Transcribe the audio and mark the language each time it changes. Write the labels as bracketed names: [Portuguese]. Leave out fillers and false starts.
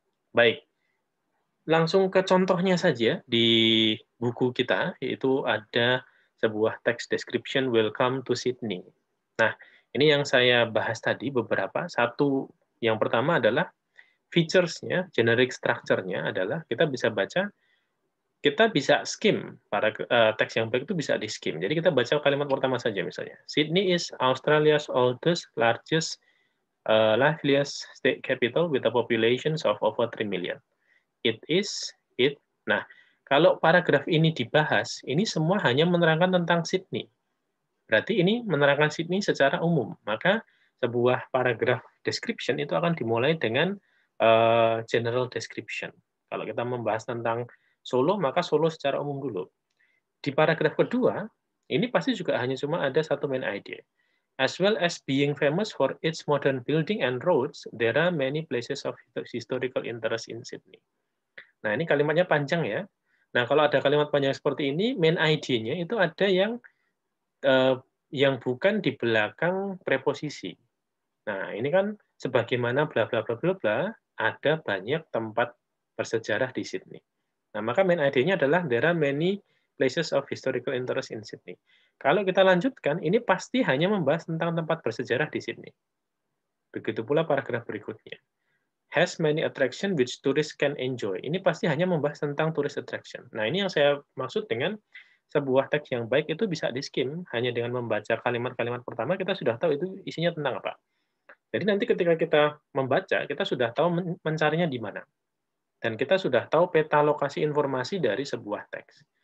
[Indonesian] Baik, langsung ke contohnya saja di buku kita, yaitu ada sebuah text description [English] Welcome to Sydney. [Indonesian] Nah, ini yang saya bahas tadi beberapa. Satu, yang pertama adalah features-nya, generic structure-nya adalah kita bisa baca, kita bisa skim, para teks yang baik itu bisa di skim. Jadi kita baca kalimat pertama saja misalnya. [English] Sydney is Australia's oldest, largest, liveliest state capital with a population of over 3 million. It is, it. [Indonesian] Nah, kalau paragraf ini dibahas, ini semua hanya menerangkan tentang Sydney. Berarti ini menerangkan Sydney secara umum. Maka sebuah paragraf description itu akan dimulai dengan general description. Kalau kita membahas tentang Solo, maka Solo secara umum dulu. Di paragraf kedua, ini pasti juga hanya cuma ada satu main idea. [English] As well as being famous for its modern building and roads, there are many places of historical interest in Sydney. [Indonesian] Nah, ini kalimatnya panjang ya. Nah, kalau ada kalimat panjang seperti ini, main idea-nya itu ada yang bukan di belakang preposisi. Nah, ini kan sebagaimana bla bla bla bla bla, ada banyak tempat bersejarah di Sydney. Nah, maka main idea-nya adalah [English] there are many places of historical interest in Sydney. [Indonesian] Kalau kita lanjutkan, ini pasti hanya membahas tentang tempat bersejarah di Sydney. Begitu pula paragraf berikutnya. [English] Has many attraction which tourists can enjoy. [Indonesian] Ini pasti hanya membahas tentang tourist attraction. Nah, ini yang saya maksud dengan sebuah teks yang baik itu bisa di-skim. Hanya dengan membaca kalimat-kalimat pertama, kita sudah tahu itu isinya tentang apa. Jadi nanti ketika kita membaca, kita sudah tahu mencarinya di mana. Dan kita sudah tahu peta lokasi informasi dari sebuah teks.